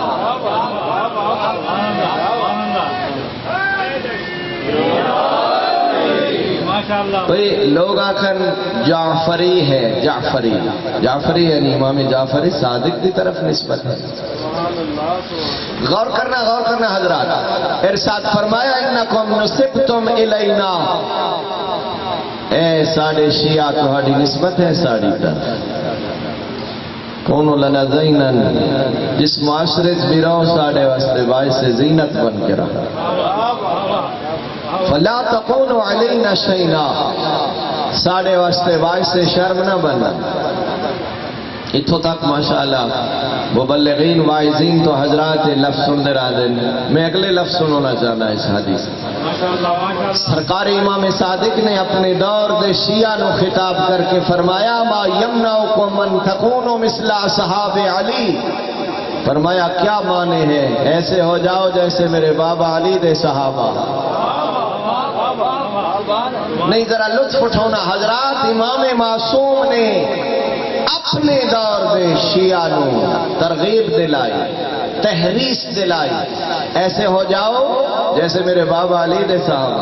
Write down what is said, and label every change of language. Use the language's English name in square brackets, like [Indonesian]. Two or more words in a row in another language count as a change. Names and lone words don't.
[Punjabi] تو لوگ آخر جعفری ہے، جعفری، جعفری یعنی امام جعفر صادق دی طرف نسبت ہے. غور کرنا حضرات. ارشاد فرمایا [Arabic] انکم نسبتم الینا، [Punjabi] اے ساڑے شیعہ تہاڈی نسبت ہے ساڑی طرف. [Arabic] کونو لنا زینن، [Punjabi] جس معاشرے بھی رہو ساڑے واسطے باعث زینت بن کے رہا. [Arabic] فلا تکونوا علینا شیئا، [Punjabi] ساڑے واسطے باعث شرم نہ بننا. اتھو تک ماشاءاللہ مبلغین واعظین تو حضرات لفظ سن رہا دن. میں اگلے لفظ سنونا چاہنا اس حدیث. سرکار امام صادق نے اپنے دور دے شیعہ نو خطاب کر کے فرمایا [Arabic] ما یمنعکم من تکونوا مثل اصحاب علی. [Punjabi] فرمایا کیا معنی ہے؟ ایسے ہو جاؤ جیسے میرے بابا علی دے صحابہ. نہیں ذرا لطف اٹھونا حضرات. امام معصوم نے اپنے دور دے شیعہ نو ترغیب دلائی، تحریص دلائی، ایسے ہو جاؤ جیسے میرے بابا علی دے صحابہ.